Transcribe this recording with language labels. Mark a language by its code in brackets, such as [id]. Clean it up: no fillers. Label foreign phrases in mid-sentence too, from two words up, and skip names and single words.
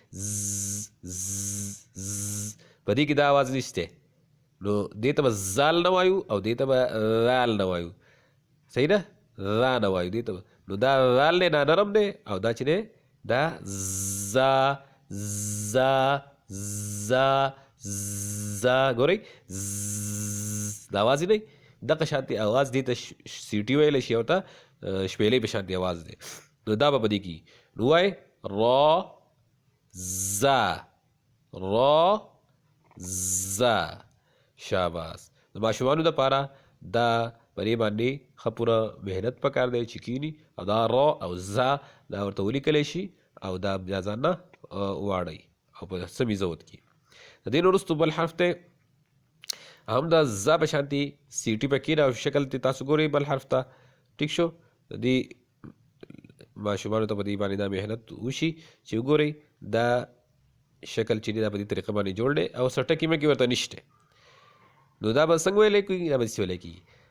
[ps] په دې کې دا आवाज نشته نو دې ته به زال نه وایو او دې ته به ذال نه وایو صحیح ده ذا نه وایو دې ته نو دا ذال دی دا نرم دی او دا چې دی دا زا ګورئ دا आवाज یې دی دغه شانتي आवाज دي ته سیټي ویل شي او ته شپېلې په شانتي आवाज دی نو دا به بدی کی نو وای را زا را زا شاباس د ماشومانو دپاره دا پرې باندې ښه پوره محنت پکار دی چې کینی او دا را او زا دا ورته ولیکلی شي او دا بیا ځان نه واړئ او په سمې ضبط کې د دې نه وروستو بل حرف دی هم دا زا په شانتي سیټي پکې را شکل ته تاسو ګورئ بل حرف ته ټیک شو د دې ماشومانو ته په دې باندې دا محنت وشي چې وګورئ دا شکل چې دی دا په دې طریقه باندې جوړ دی او څه ټکي مکې ورته نشته نو دا به څنګه ویلی کېږي دا به داسې ویلی کېږي